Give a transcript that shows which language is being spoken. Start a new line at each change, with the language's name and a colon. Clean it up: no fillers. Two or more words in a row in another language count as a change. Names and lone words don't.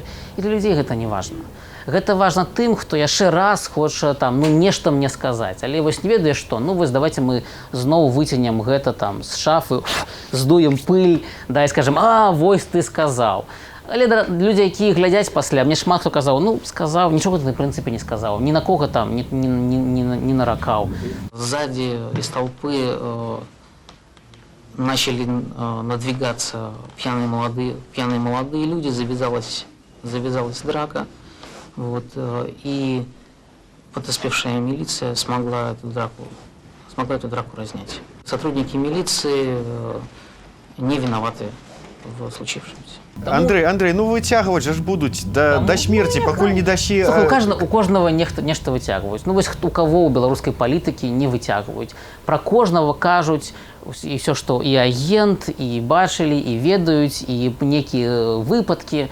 Belarusian: І для людзей гэта не важна. Гэта важна тым, хто яшчэ раз хоча там нешта мне сказаць. Але вось не ведаеш што, вось давайте мы зноў выцягнем гэта там з шафы, здуем пыль, і скажам, вось ты сказаў. Але людзі, якія глядзяць пасля, мне шмат хто казаў, ну, сказаў, нічога ты, в прынцыпе, не сказаў, ні на кого там не наракаў.
Russian: Сзади из толпы начали надвигаться пьяные молодые люди, завязалась драка, вот, и подоспевшая милиция смогла эту драку разнять. Сотрудники милиции не виноваты в случившемся.
Belarusian: Андрей, ну выцягваць жа ж будуць да смерці, пакуль не дасі... Слухай, у кожнага нешта выцягваюць. Ну вось
Russian: у кого
Belarusian: ў беларускай палітыкі не выцягваюць. Пра кожнага кажуць і ўсё, што і агент, і бачылі, і ведаюць, і некія выпадкі.